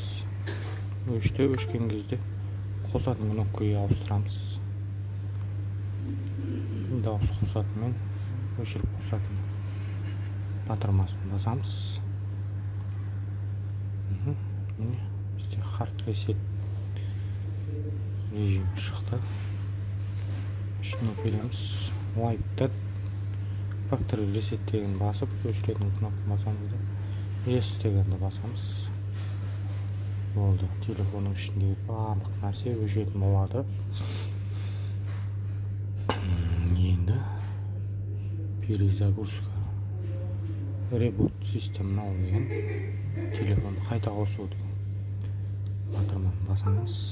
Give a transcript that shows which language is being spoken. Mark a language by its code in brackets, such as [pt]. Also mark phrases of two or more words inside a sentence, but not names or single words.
[kk] Өшкен кезде қосатын кнопкаға ауыстырамыз. Дауыс қосатынмен өшіріп қосатын батырмасын басамыз. Міне бізде [en] hard reset [kk] режимі шықты. Ішіне келеміз. [en] Wipe factory reset [kk] деген басып, өшіретін кнопка басамыз да yes дегенді басамыз. Болды. Телефонның ішіндегі барлық нәрсе өшіретін болады. Енді перезагрузка reboot системін алу деген телефонды қайта қосу деген батырманы басамыз.